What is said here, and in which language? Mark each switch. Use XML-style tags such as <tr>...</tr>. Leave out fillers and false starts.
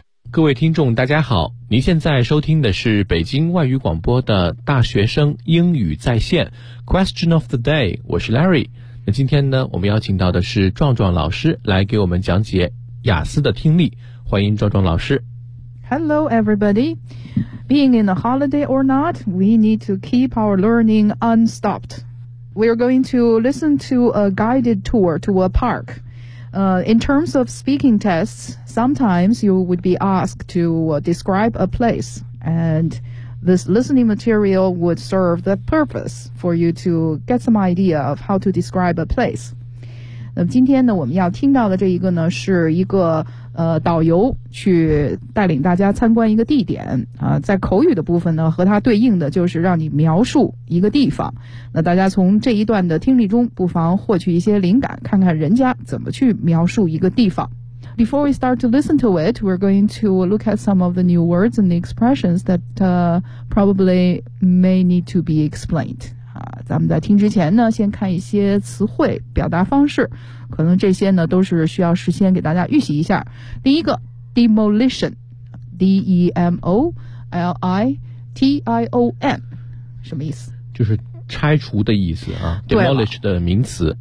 <zh>各位听众大家好，您现在收听的是北京外语广播的大学生英语在线 Question of the day， 我是 Larry。那今天呢，我们邀请到的是壮壮老师来给我们讲解雅思的听力，欢迎壮壮老师。</zh> <en>Hello everybody. Being in a holiday or not, we need to keep our learning unstopped. We are going to listen to a guided tour to a park. In terms of speaking tests, sometimes you would be asked to describe a place, and this listening material would serve the purpose for you to get some idea of how to describe a place.</en> <zh>那今天呢，我们要听到的这一个呢，是一个导游去带领大家参观一个地点啊，在口语的部分呢，和它对应的就是让你描述一个地方。那大家从这一段的听力中，不妨获取一些灵感，看看人家怎么去描述一个地方。</zh> <en>Before we start to listen to it, we're going to look at some of the new words and the expressions that probably may need to be explained.</en> <zh>啊，咱们在听之前呢，先看一些词汇表达方式。可能这些呢都是需要事先给大家预习一下。第一个 demolition， D-E-M-O-L-I-T-I-O-N， 什么意思？就是拆除的意思啊。demolish 的名词，</zh>